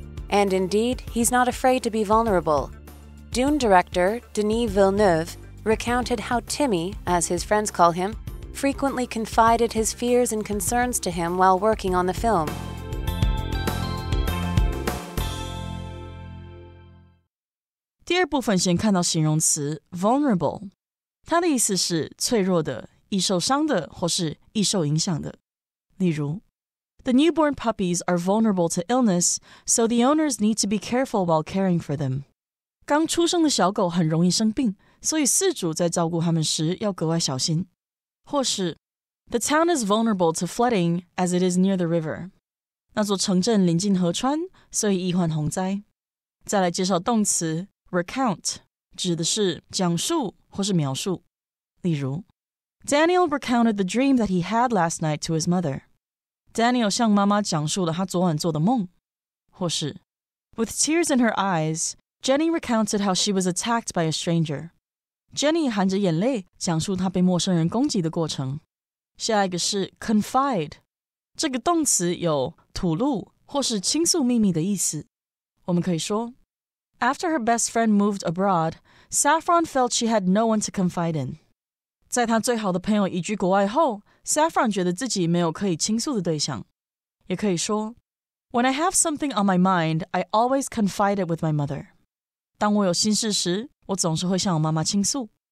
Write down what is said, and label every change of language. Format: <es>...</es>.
<en>And indeed, he's not afraid to be vulnerable. Dune director Denis Villeneuve recounted how Timmy, as his friends call him, frequently confided his fears and concerns to him while working on the film.</en> <zh>第二部分先看到形容词 vulnerable， 它的意思是脆弱的、易受伤的或是易受影响的。例如</zh> <en>The newborn puppies are vulnerable to illness, so the owners need to be careful while caring for them.</en> <zh>刚出生的小狗很容易生病，所以饲主在照顾它们时要格外小心。或是</zh> <en>The town is vulnerable to flooding as it is near the river.</en> <zh>那座城镇临近河川，所以易患洪灾。再来介绍动词 recount， 指的是讲述或是描述。例如</zh> <en>Daniel recounted the dream that he had last night to his mother.</en> <zh>Daniel 向妈妈讲述了他昨晚做的梦。或是</zh> <en>With tears in her eyes, Jenny recounted how she was attacked by a stranger.</en> <zh>Jenny 含着眼泪讲述她被陌生人攻击的过程。下一个是 confide， 这个动词有吐露或是倾诉秘密的意思。我们可以说</zh> <en>After her best friend moved abroad, Saffron felt she had no one to confide in.</en> <zh>在她最好的朋友移居国外后， Saffron 觉得自己没有可以倾诉的对象。也可以说</zh> <en>When I have something on my mind, I always confide it with my mother.</en> <zh>当我有心事时，我总是会向我妈妈倾诉。</zh>